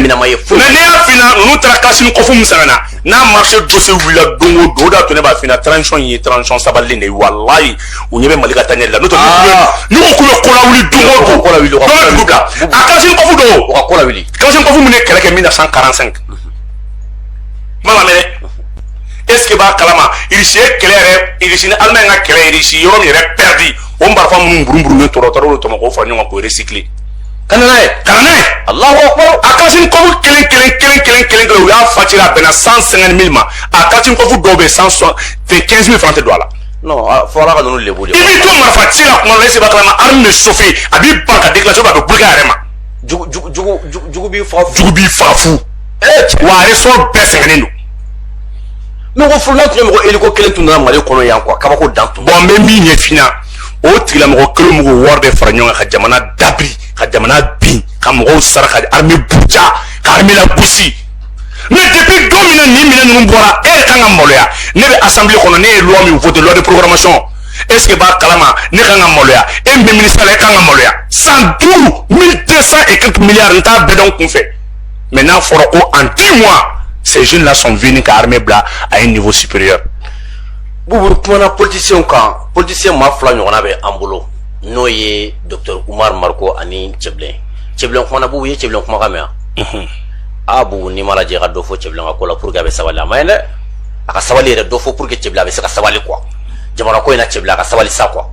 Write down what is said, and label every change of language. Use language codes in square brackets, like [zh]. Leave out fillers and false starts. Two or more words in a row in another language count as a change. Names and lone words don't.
[bm] Mais n'i y'a fina, ninnu taara Kalachnikov min san ka na. N'a marché dossier wulila don o don, o de y'a to ne b'a fina transition ye transition sabalilen de ye. Walayi, u ɲɛ bɛ Mali ka taa ɲɛ la. N'o tɛ n'u ko k'u bɛ ko lawuli don o don. Dɔ bɛ dugu bila. A Kalachnikov don. O ka ko lawuli. Kalachnikov min ye kɛlɛ kɛ 1945. Ma lamɛn dɛ. [fr] Est-ce que [bm] b'a kalama Russie ye kɛlɛ yɛrɛ, Russie ni Allemagne ka kɛlɛ, Russie yɔrɔ min yɛrɛ perdu, o marifa minnu burunburunnen tora olu tɔmɔ k'o fara ɲɔgɔn kan k'o recycler. Ka na n'a ye. [ar] الله أكبر. [bm] A Kalachnikov kelen u y'a facturé a bɛnna 150 000 ma. A Kalachnikov dɔw bɛ 115 000 francs tɛ don a la. Non, fɔra ka ninnu lebu de. I b'i to marifa ci la kuma la, [fr] est-ce que [bm] b'a kalama arme bɛ chauffer, a b'i ban ka déclencher a bɛ bloquer a yɛrɛ ma. Jugu b'i faga fu. Jugu b'i faga fu. Wa a ressort bɛɛ sɛgɛnnen don. Mais ko furula tun ye mɔgɔ hélico kelen tun nana Mali kɔnɔ yan quoi, kabako dan tun. Bon n bɛ min ɲɛfina, o tigilamɔgɔ kelen m'u ka wari bɛɛ fara ɲɔgɔn kan ka jamana dabiri, ka jamana bin, ka mɔgɔw sara, ka armée buja, ka armée lagosi. Mais depuis don min na nin minɛn ninnu bɔra, e yɛrɛ kan ka maloya. Ne bɛ assemblée kɔnɔ, ne ye loi min voté, [fr] loi de programmation. Est-ce que [bm] b'a kalama ne kan ka maloya? E min bɛ ministère la, e kan ka maloya. 112 1200 [fr] et quelques milliards [bm] n t'a bɛɛ dɔn kun fɛ. [fr] Mais [bm] n'a fɔra ko [fr] en 10 mois, ces jeunes-là sont venus qu'à armée bla à un niveau supérieur. [bm] Boubou, kumana politicien kan, politicien ma fila ɲɔgɔnna bɛ an bolo n'o ye Dr Umar Marko ani Cɛbilen. Cɛbilen kumana Boubou ye Cɛbilen kumakan mɛn yan. Ah Boubou n'i m'a lajɛ ka dɔ fɔ Cɛbilen ka ko la [fr] pour que [bm] a bɛ sabali, a ma ɲi dɛ. A ka sabali yɛrɛ dɔ fɔ [fr] pour que [bm] Cɛbilen a bɛ se ka sabali quoi. Jamana ko in na Cɛbilen a ka sabali sa quoi.